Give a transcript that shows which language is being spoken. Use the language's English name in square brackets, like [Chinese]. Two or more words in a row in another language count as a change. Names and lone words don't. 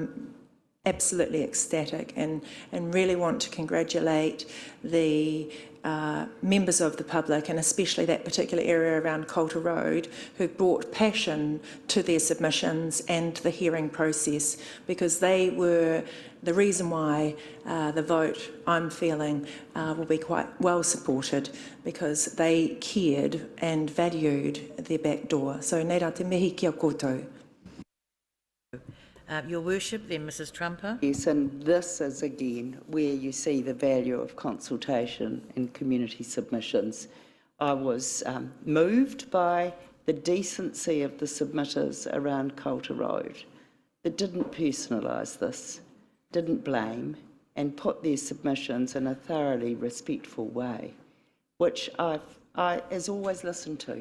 [English] But I'm absolutely ecstatic and really want to congratulate the members of the public, and especially that particular area around Coulter Road, who brought passion to their submissions and the hearing process, because they were the reason why the vote, I'm feeling, will be quite well supported, because they cared and valued their back door. So, [Māori] nei rā te mihi kia koutou. [English] Your Worship, then Mrs Trumper. Yes, and this is again where you see the value of consultation and community submissions. I was moved by the decency of the submitters around Coulter Road that didn't personalise this, didn't blame, and put their submissions in a thoroughly respectful way, which I as always listened to.